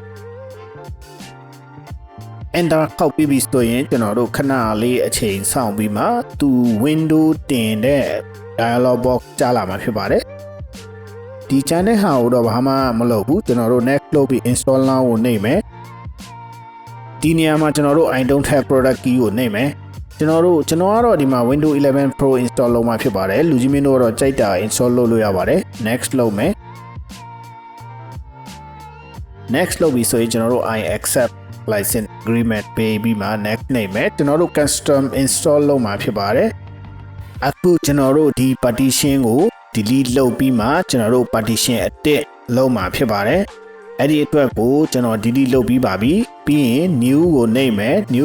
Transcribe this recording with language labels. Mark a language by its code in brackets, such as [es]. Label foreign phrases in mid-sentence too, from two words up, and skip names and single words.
[my] enter ခောက်ပြီးပြီဆိုရင်ကျွန်တော်တို့ခဏလေးအချိန်စောင့်ပြီးမှသူ window တင်တဲ့ [en] dialog box [my] ကြားလာမှာဖြစ်ပါတယ်ဒီ channel ဟာတော့ဘာမှမလုပ်ဘူးကျွန်တော်တို့ next လုပ်ပြီး [en] install now [my] ကိုနှိပ်မယ်ဒီနေရာမှာကျွန်တော်တို့ [en] I don't have product key [my] ကိုနှိပ်မယ်ကျွန်တော်ကတော့ဒီမှာ Windows 11 Pro install လုပ်မှာဖြစ်ပါတယ်လူကြီးမင်းတို့ကတော့ကြိုက်တာ install လုပ်လို့ရပါတယ် next လုပ်မယ် next လုပ်ပြီးဆိုရင်ကျွန်တော်တို့ [en] I accept license agreement [my] ပေးပြီးမှ next နှိပ်မယ်ကျွန်တော်တို့ [en] custom install [my] လုပ်မှာဖြစ်ပါတယ်အခုကျွန်တော်တို့ဒီ partition ကို delete လုပ်ပြီးမှကျွန်တော် တို့ partition အသစ်လုပ်မှာဖြစ်ပါတယ်အဲ့ဒီအတွက်ကိုကျွန်တော် delete လုပ်ပြီးပါပြီပြီးရင် new ကိုနှိပ်မယ် new